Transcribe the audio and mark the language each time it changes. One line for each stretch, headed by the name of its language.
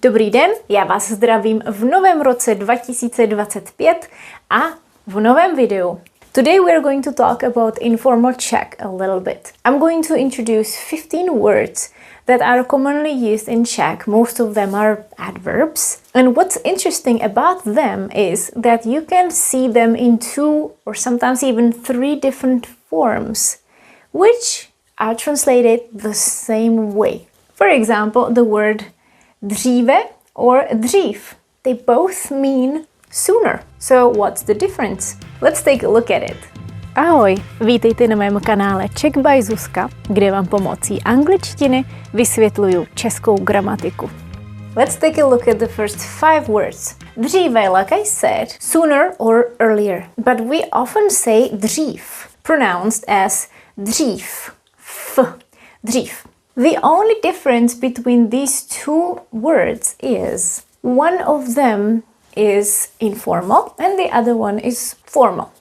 Czech: Dobrý den, já vás zdravím v novém roce 2025 a v novém videu.
English: Today we are going to talk about informal Czech a little bit. I'm going to introduce 15 words that are commonly used in Czech. Most of them are adverbs. And what's interesting about them is that you can see them in 2 or sometimes even 3 different forms, which are translated the same way. For example, the word Dříve or Dřív. They both mean sooner. So what's the difference? Let's take a look at it.
Czech: Ahoj, vítejte na mém kanále Czech by Zuzka, kde vám pomocí angličtiny vysvětluju českou gramatiku.
English: Let's take a look at the first 5 words. Dříve, like I said, sooner or earlier. But we often say dřív, pronounced as dřív. Dřív. The only difference between these 2 words is one of them is informal and the other one is formal.